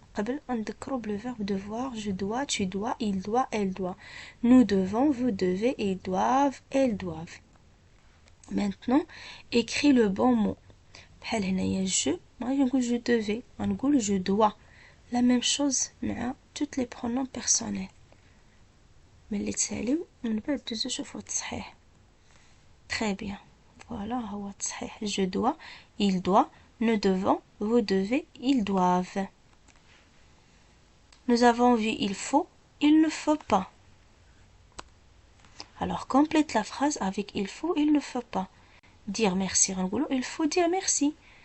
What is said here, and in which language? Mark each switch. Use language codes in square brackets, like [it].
[ar] قبل نذكروا [fr] le verbe devoir, je dois, tu dois, il doit, elle doit. Nous devons, vous devez, ils doivent, elles doivent. Maintenant, écris le bon mot. [ar] بحال هنايا [fr] je, moi je نقول je devais, نقول je dois. La même chose مع toutes les pronoms personnels. [ar] ملي تساليو من بعد دوزو شوفوا التصحيح. [fr] Très bien. [ar] Voilà هو التصحيح. [fr] Je dois, il doit, nous devons, vous devez, ils doivent. Nous avons vu il faut, il ne faut pas. Alors complète la phrase avec il faut, il ne faut pas. Dire merci, il faut dire merci.